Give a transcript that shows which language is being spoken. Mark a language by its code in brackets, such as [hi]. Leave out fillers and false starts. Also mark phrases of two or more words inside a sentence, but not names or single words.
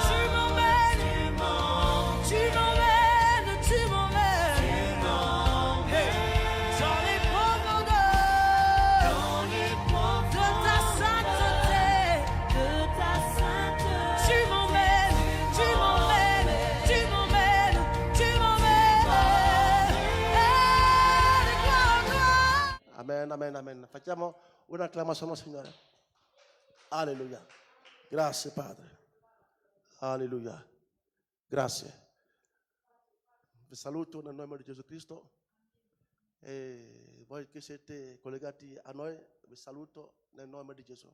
[fr] Tu m'emmènes, tu m'emmènes, tu m'emmènes hey, dans les profondeurs de ta sainteté, de ta sainteté. Tu m'emmènes, tu m'emmènes, tu m'emmènes, tu m'emmènes de gloire en gloire. Amen, amen, amen. [it] Facciamo un'acclamazione al Signore. Alleluia. Grazie Padre. Alleluia. Grazie. Vi saluto nel nome di Gesù Cristo. E voi che siete collegati a noi, vi saluto nel nome di Gesù.